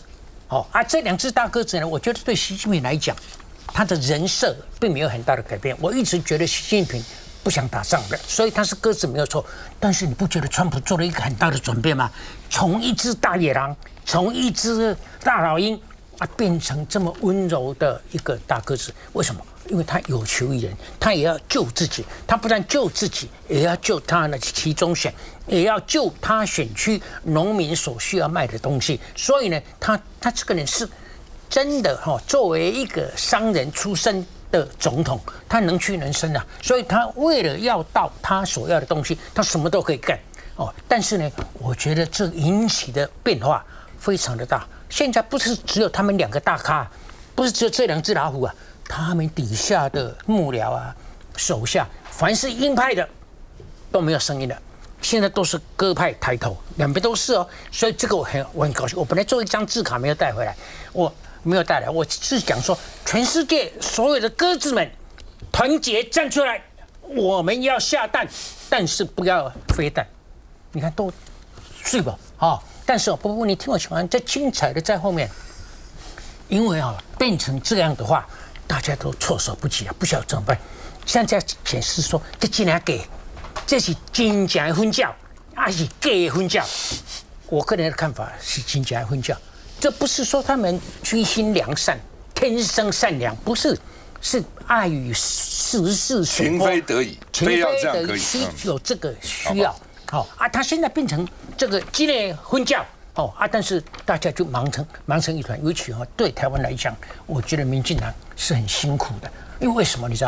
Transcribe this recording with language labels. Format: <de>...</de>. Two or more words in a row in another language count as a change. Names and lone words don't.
<zh>這2隻大鴿子呢，我覺得對習近平來講，他的人設並沒有很大的改變。我一直覺得習近平不想打仗的，所以他是鴿子沒有錯。但是你不覺得川普做了一個很大的轉變嗎？從一隻大野狼，從一隻大老鷹變成這麼溫柔的一個大鴿子，為什麼？因為他有求於人，他也要救自己，他不但救自己，也要救他的期中選，也要救他選區農民所需要賣的東西。所以呢，他這個人是真的作為一個商人出身的總統，他能屈能伸啊。所以他為了要到他所要的東西，他什麼都可以幹哦。但是呢，我覺得這引起的變化非常的大。現在不是只有他們2個大咖，不是只有這2隻老虎啊，他們底下的幕僚啊、手下，凡是鷹派的都沒有聲音了，現在都是鴿派抬頭，兩邊都是哦。所以這個我很高興。我本來做一張字卡沒有帶回來，我沒有帶來，我是講說，全世界所有的鴿子們團結站出來，我們要下蛋，但是不要飛彈。你看都睡吧，但是不，你聽我講完，最精彩的在後面，因為變成這樣的話，大家都措手不及啊，不曉得怎麼辦。現在顯示說，這竟然給，這是真正的婚教，還是假的婚教？我個人的看法是真正的婚教。這不是說他們居心良善、天生善良，不是，是礙於時勢所迫，情非得已，非要這樣可以，有這個需要。他現在變成這個激烈婚教，但是大家就忙成一團。尤其對台灣來講，我覺得民進黨是很辛苦的，因為什麼？你知道？</zh>